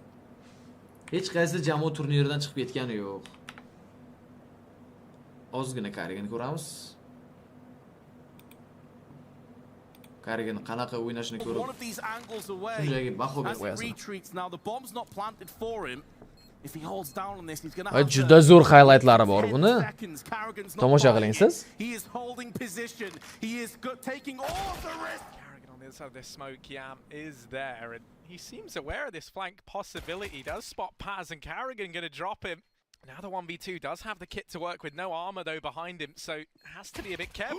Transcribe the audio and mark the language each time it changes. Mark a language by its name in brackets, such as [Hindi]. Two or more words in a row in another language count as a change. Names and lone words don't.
[Uzbek] Hech qaysi jamoa turniridan chiqib ketgani yo'q. Ozgina Carriganni ko'ramiz. Carrigan qanaqa o'ynashini ko'rib. Shunday baho berib qo'yasan. [English] If he holds down on this, he's going to [Uzbek] have juda zo'r highlightlari bor buni. Tomosha qiling siz. [English] He is holding position. He is taking all the risk. Carrigan on the other side of this smoke, Yam is there, and he seems aware of this flank possibility. Does spot Paz, and Carrigan going to drop him. Now the 1v2 does have the kit to work with, no armor though behind him, so has to be a bit careful.